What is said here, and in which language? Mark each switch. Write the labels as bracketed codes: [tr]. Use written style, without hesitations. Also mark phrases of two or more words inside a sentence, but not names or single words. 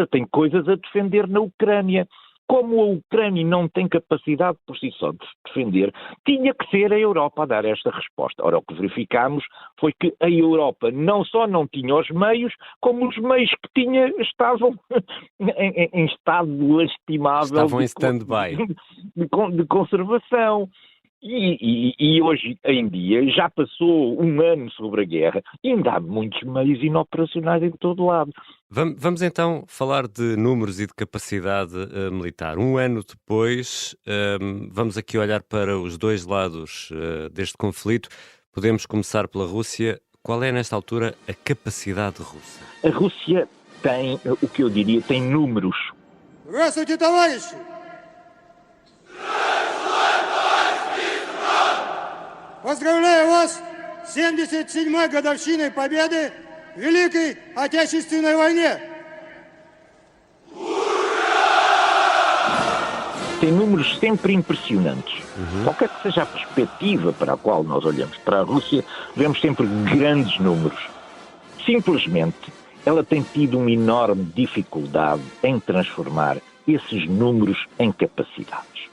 [pt] Tem coisas a defender na Ucrânia. Como a Ucrânia não tem capacidade por si só de se defender, tinha que ser a Europa a dar esta resposta. Ora, o que verificámos foi que a Europa não só não tinha os meios, como os meios que tinha estavam em estado lastimável. Estavam em stand-by. De conservação. E hoje em dia já passou um ano sobre a guerra e ainda há muitos meios inoperacionais em todo lado. Vamos então falar de números e de capacidade militar. Um ano depois, vamos aqui olhar para os dois lados deste conflito. Podemos começar pela Rússia. Qual é, nesta altura, a capacidade russa? A Rússia tem, o que eu diria, tem números. [ru] Здравствуйте, товарищи! Поздравляю вас с 77-й годовщиной победы в Великой Отечественной войне! [pt] Tem números sempre impressionantes. Qualquer que seja a perspectiva para a qual nós olhamos para a Rússia, vemos sempre grandes números. Simplesmente, ela tem tido uma enorme dificuldade em transformar esses números em capacidades.